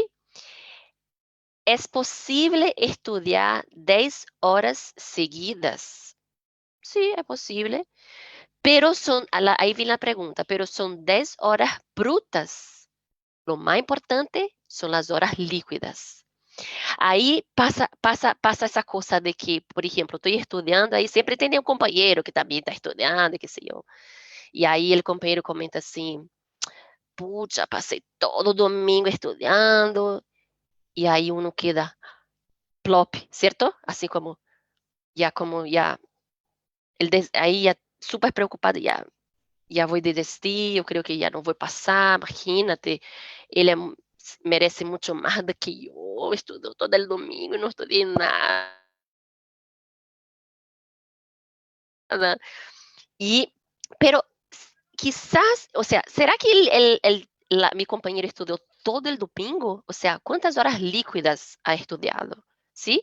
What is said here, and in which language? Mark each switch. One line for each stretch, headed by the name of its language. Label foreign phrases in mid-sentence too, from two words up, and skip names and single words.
Spanish: ¿Es posible estudiar 10 horas seguidas? Sí, es posible, pero ahí viene la pregunta, pero son 10 horas brutas. Lo más importante son las horas líquidas.
Portuguese: Aí passa essa coisa de que, por exemplo, estou estudando, aí sempre tem um companheiro que também está estudando, que sei eu. E aí o companheiro comenta assim, puxa, passei todo domingo estudando, e aí
Spanish: uno queda plop,
Portuguese: certo? Assim como já, aí já super preocupado, já vou desistir, eu creio que já não vou passar, imagínate, ele merece muito mais do que eu, estudo todo o domingo e não estudei nada.
Spanish: Pero quizás, o sea, ¿será que mi compañero estudió todo el domingo? O sea, ¿cuántas horas líquidas ha estudiado? ¿Sí?